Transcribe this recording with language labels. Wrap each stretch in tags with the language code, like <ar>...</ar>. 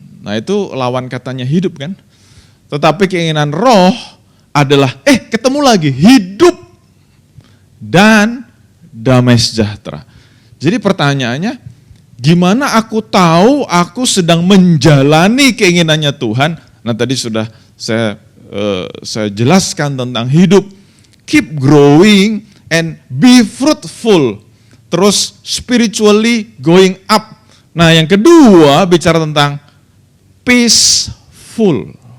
<id>Nah itu lawan katanya hidup kan. Tetapi keinginan roh adalah ketemu lagi hidup dan damai sejahtera. Jadi pertanyaannya, gimana aku tahu aku sedang menjalani keinginannya Tuhan? Nah tadi sudah saya jelaskan tentang hidup.</id> <en>Keep growing and be fruitful.</en> <id>Terus</id> <en>spiritually going up.</en> <id>Nah yang kedua bicara tentang peaceful.</id>